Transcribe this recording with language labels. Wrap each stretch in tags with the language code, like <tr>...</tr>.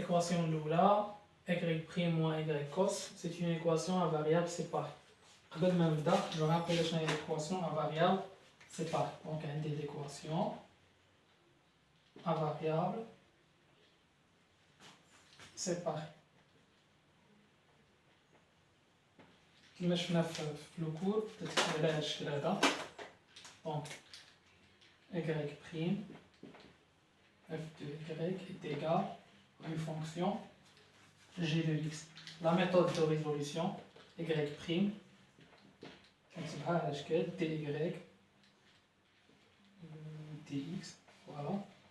<fr>Équation Lula, y' moins y cos, c'est une équation à variables séparées. Avant de je rappelle que c'est une équation à variables séparées. Donc, il y a des équations à variables séparées.</fr> <ar>كما شفنا في الكور تتكتب على هذا الشكل هذا.</ar> <fr>Donc y' f de y est égal à une fonction g de x. La méthode de résolution y'</fr> <ar>كنكتبها على شكل</ar> <fr>dy dx. Voilà.</fr>